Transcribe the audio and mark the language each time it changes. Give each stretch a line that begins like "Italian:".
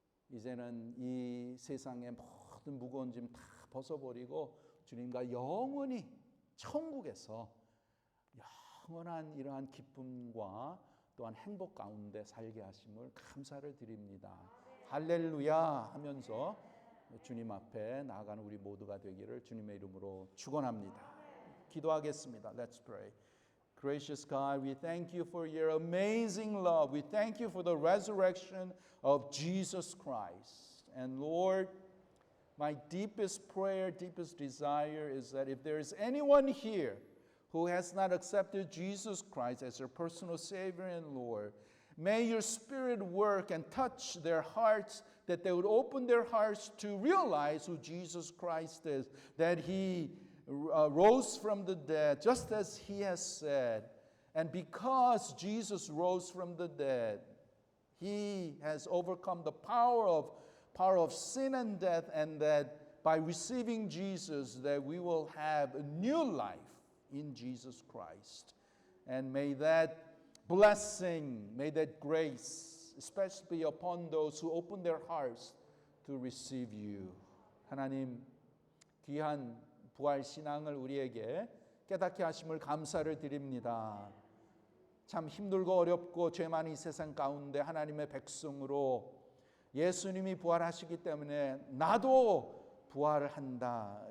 Korean: 이제는 이 세상의 모든 무거운 짐 다 벗어버리고 주님과 영원히 천국에서 영원한 이러한 기쁨과 또한 행복 가운데 살게 하심을 감사를 드립니다. 할렐루야 하면서 주님 앞에 나아가는 우리 모두가 되기를 주님의 이름으로 축원합니다. 기도하겠습니다.
English: Let's pray. Gracious God, we thank you for your amazing love. We thank you for the resurrection of Jesus Christ. And Lord, my deepest prayer, deepest desire is that if there is anyone here who has not accepted Jesus Christ as their personal Savior and Lord, may your Spirit work and touch their hearts, that they would open their hearts to realize who Jesus Christ is, that He rose from the dead, just as He has said. And because Jesus rose from the dead, He has overcome the power of sin and death, and that by receiving Jesus, that we will have a new life in Jesus Christ. And may that blessing, may that grace, especially be upon those who open their hearts to receive you.
Korean: 하나님, 귀한 부활 신앙을 우리에게 깨닫게 하심을 감사를 드립니다. 참 힘들고 어렵고 죄 많은 이 세상 가운데 하나님의 백성으로 예수님이 부활하시기 때문에 나도 부활을 한다.